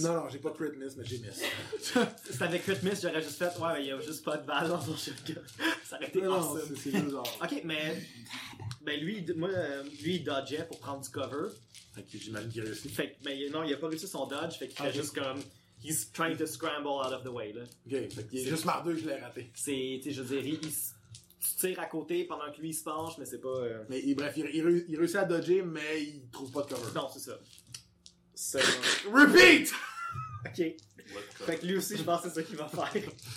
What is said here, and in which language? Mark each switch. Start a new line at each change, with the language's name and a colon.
French: Non, j'ai pas crit miss, mais j'ai miss. Si t'avais crit miss, j'aurais juste fait, ouais, mais y'a juste pas de balle dans ton shotgun. Ça aurait été non,
English: awesome.
French: C'est bizarre. Ok, mais. Ben lui, il dodgeait pour prendre du cover. Fait que j'ai mal réussi. Fait que, mais non, il a pas réussi son dodge, fait qu'il fait juste comme.
English: He's trying to scramble out of the way, là.
French: Ok, fait qu'il est juste mardeux, je l'ai raté. C'est, tu sais, je veux dire, tu tires à côté pendant que lui se penche, mais c'est pas... Mais bref, il réussit à dodger, mais il trouve pas de cover. Non, c'est ça.
English: Repeat!
French: Ok. Fait que lui aussi, je pense que c'est ça qu'il va faire.